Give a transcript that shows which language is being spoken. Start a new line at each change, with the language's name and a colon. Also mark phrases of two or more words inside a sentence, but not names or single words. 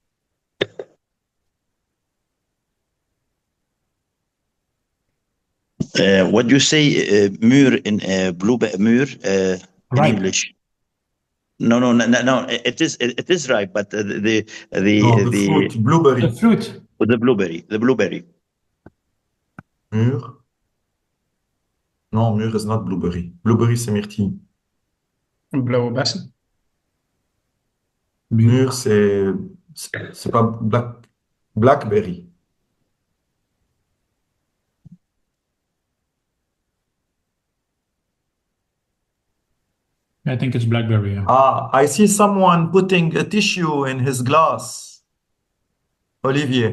English: What do you say, mûr in mûr in Ripe. English? No. It is ripe, but the fruit, blueberry. The fruit. The blueberry. Mûr. No, mûr is not blueberry. Blueberry,
French: c'est myrtille.
Dutch: Blauwe bessen.
French: Mûr, c'est pas blackberry.
English: I think it's blackberry. Yeah. I see someone putting a tissue in his glass. Olivier.